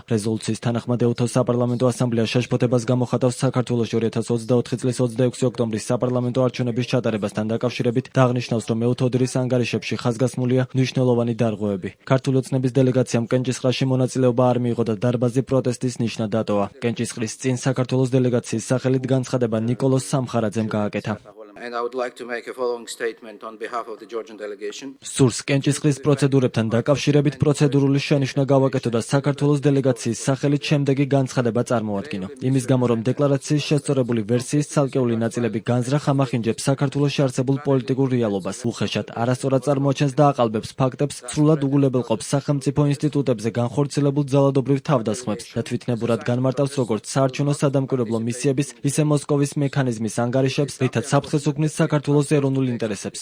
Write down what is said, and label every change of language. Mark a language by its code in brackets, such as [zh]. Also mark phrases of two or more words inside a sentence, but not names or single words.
[ka] რეზოლუციის თანახმად ეუთოს საპარლამენტო ასამბლეა შეშფოთებას გამოხატავს საქართველოში 2024 წლის 26 ოქტომბრის საპარლამენტო არჩევნების ჩატარებასთან დაკავშირებით და აღნიშნავს, რომ ეუთოდირის ანგარიშებში ხაზგასმულია მნიშვნელოვანი დარღვევები. ქართული ოცნების დელეგაციამ კენჭისყრაში მონაწილეობა არ მიიღო და დარბაზი პროტესტის ნიშნად დატოვა. კენჭისყრის წინ საქართველოს დელეგაციის სახელით განცხადება ნიკოლოზ სამხარაძემ გააკეთა. [en] And I would like to make a following statement on behalf of the Georgian delegation. [ka] სურს კენჭისყრის პროცედურებთან დაკავშირებით პროცედურული შენიშვნა გავაკეთო და საქართველოს დელეგაციის სახელით შემდეგი განცხადება წარმოადგინო. იმის გამო, რომ დეკლარაციის შესწორებული ვერსიის ცალკეული ნაწილები განზრახ ამახინჯებს საქართველოში არსებულ პოლიტიკურ რეალობას, უხეშად არასწორად წარმოაჩენს და აყალბებს ფაქტებს, სრულად უგულებელყოფს სახელმწიფო ინსტიტუტებზე განხორციელებულ ძალადობრივ თავდასხმებს და თვითნებურად განმარტავს როგორც საარჩევნო სადამკვირვებლო მისიების, ისე მოსკოვის მექანიზმის ანგარიშებს, რითაც საფრთხეს უქმნის საქართველოს ეროვნულ ინტერესებს.